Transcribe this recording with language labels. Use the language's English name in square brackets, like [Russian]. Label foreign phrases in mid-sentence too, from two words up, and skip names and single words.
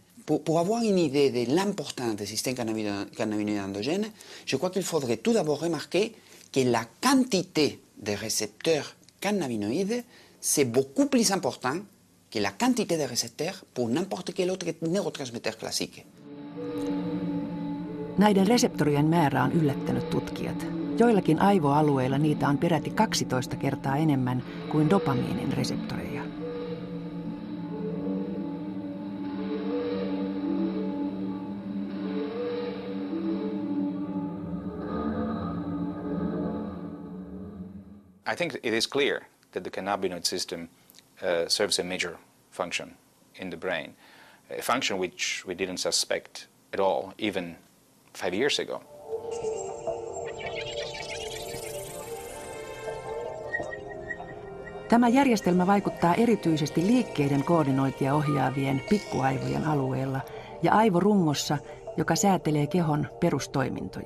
[French] Pour avoir une idée de l'importance des systèmes cannabinoïdes endogènes, je crois qu'il faudrait tout d'abord remarquer que la quantité de récepteurs cannabinoïdes, c'est beaucoup plus important que la quantité de récepteurs pour n'importe quel autre neurotransmetteur classique. [Finnish] Näiden reseptorien määrä on yllättänyt tutkijat. Joillakin aivoalueilla niitä on peräti 12 kertaa enemmän kuin dopamiinin reseptoreja. [English] I think it is clear that the cannabinoid system serves a major function in the brain, a function which we didn't suspect at all even 5 years ago. [Finnish] Tämä järjestelmä vaikuttaa erityisesti liikkeiden koordinointia ohjaavien pikkuaivojen alueella ja aivorungossa, joka säätelee kehon perustoimintoja.